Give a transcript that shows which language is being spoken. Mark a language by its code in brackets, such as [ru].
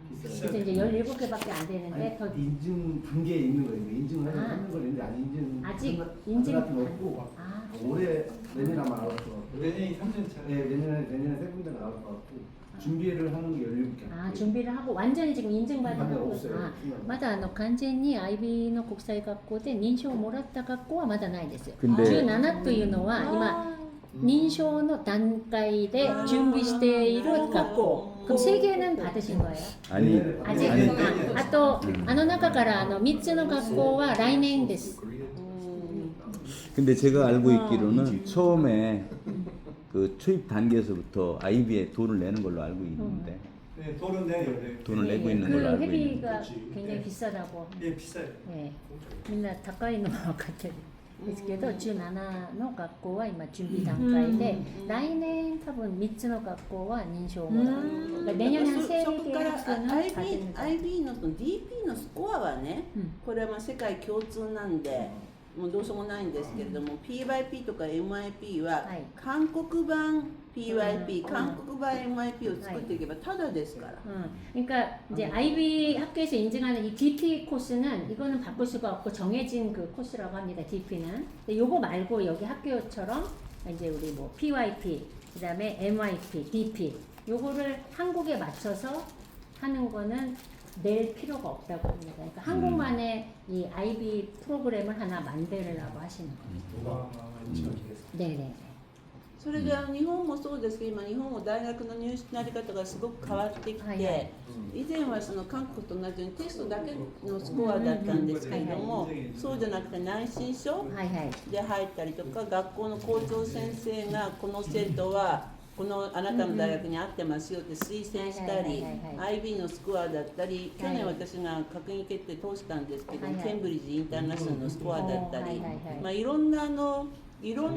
[ko] 그래서 이제 17개밖에 안 되는데 더 인증 단계에 있는 거예요. 인증을 하는 건 있는데 아직 인증 없고 올해 내년 아마 나올 것 같고 내년이 3년 차. 네, 내년에 세 군데 나올 것 같고 준비를 하는 게 17개. 준비를 하고 완전히 지금 인증받은 학교. 없어요. [ja] まだ完全に IB の国際学校で認証をもらった学校はまだないですよ。 17というのは今認証の段階で準備している学校。 [ko] 그럼 3개는 받으신 거예요? 아니. 아직? 아 또, [ja] あの中から3つの学校は来年です. [ko] 근데 제가 알고 있기로는 처음에 그 초입 단계에서부터 IB에 돈을 내는 걸로 알고 있는데. 네, 돈은 내요. 돈을 내고 있는 걸로 알고 있는데. 회비가 굉장히 비싸다고. 예, 비싸요. 네. 맨날 가까이 있는 것 같아요. [ja] ですけど、17の学校は今準備段階で、来年多分3つの学校は認証をもらう。だから年々生理そこから学の IB のその DP のスコアはね、これはまあ世界共通なんで、もうどうしようもないんですけれども、PYP とか MIP は韓国版 PYP、韓国版 MIP を作っていけばただですから。 [ko] 그러니까 이제 IB 학교에서 인증하는 이 DP 코스는 이거는 바꿀 수가 없고 정해진 그 코스라고 합니다. DP는. 근데 요거 말고 여기 학교처럼 이제 우리 뭐 PYP, 그다음에 MIP, DP 요거를 한국에 맞춰서 하는 거는 낼 필요가 없다고 합니다. 그러니까 한국만의 이 IB 프로그램을 하나 만들라고 하시는 거예요. 네네. [ja] それが日本もそうですけど、今日本も大学の入試のやり方がすごく変わってきて、以前はその韓国と同じようにテストだけのスコアだったんですけれども、そうじゃなくて内申書で入ったりとか、学校の校長先生がこの生徒はこのあなたの大学に合ってますよって推薦したり、IB のスコアだったり、去年私が閣議決定通したんですけど、ケンブリッジインターナショナルのスコアだったり、まあいろんな入